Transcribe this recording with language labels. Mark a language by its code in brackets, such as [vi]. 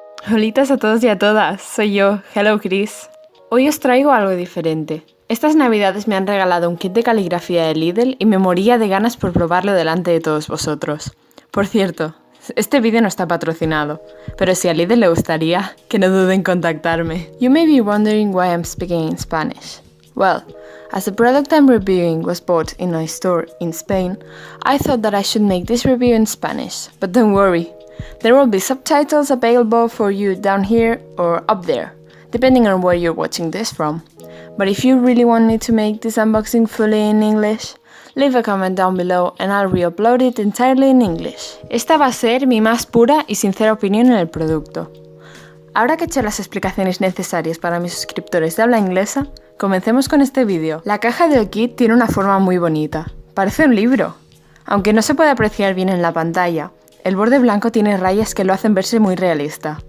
[es] Holitas a todos y a todas, soy yo, Hello Chris. Hoy os traigo algo diferente. Estas navidades me han regalado un kit de caligrafía de Lidl y me moría de ganas por probarlo delante de todos vosotros. Por cierto, este vídeo no está patrocinado, pero si a Lidl le gustaría, que no duden en contactarme. [en] You may be wondering why I'm speaking in Spanish. Well, as the product I'm reviewing was bought in a store in Spain, I thought that I should make this review in Spanish, but don't worry. There will be subtitles available for you down here or up there, depending on where you're watching this from. But if you really want me to make this unboxing fully in English, leave a comment down below and I'll re-upload it entirely in English. [es] Esta va a ser mi más pura y sincera opinión en el producto. Ahora que he hecho las explicaciones necesarias para mis suscriptores de habla inglesa, comencemos con este vídeo. La caja del kit tiene una forma muy bonita. Parece un libro. Aunque no se puede apreciar bien en la pantalla, el borde blanco tiene rayas que lo hacen verse muy realista.